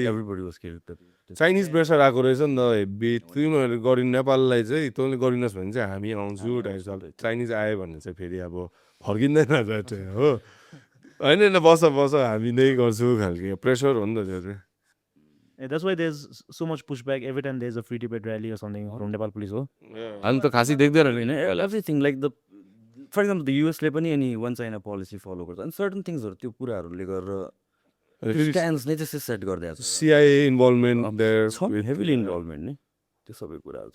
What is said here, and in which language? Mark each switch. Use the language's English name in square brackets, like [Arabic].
[English] everybody was killed [Nepali] Chinese pressure आएको रहेछ नि त हेभी तिमीहरू गरिनु नेपाललाई चाहिँ तैँले गरिनस् भने चाहिँ हामी आउँछु चाइनिज आयो भने चाहिँ फेरि अब फर्किँदैन हो होइन बस हामी नै गर्छु खालको प्रेसर हो नि त त्यो चाहिँ [English] that's why there's so much pushback every time there's a free Tibet rally or something from Nepal police हो [Nepali] अनि त खासै देख्दैन होइन [English] everything like the for example [Nepali] the युएसले पनि अनि वान चाइना पोलिसी फलो गर्छ अनि सर्टन थिङ्सहरू त्यो कुराहरूले गरेर स्ट्यान्स नै त्यसै सेट गरिदिएको छ [English] CIA involvement there [Nepali] छ हेभिली इन्भल्भमेन्ट नि त्यो सबै कुराहरू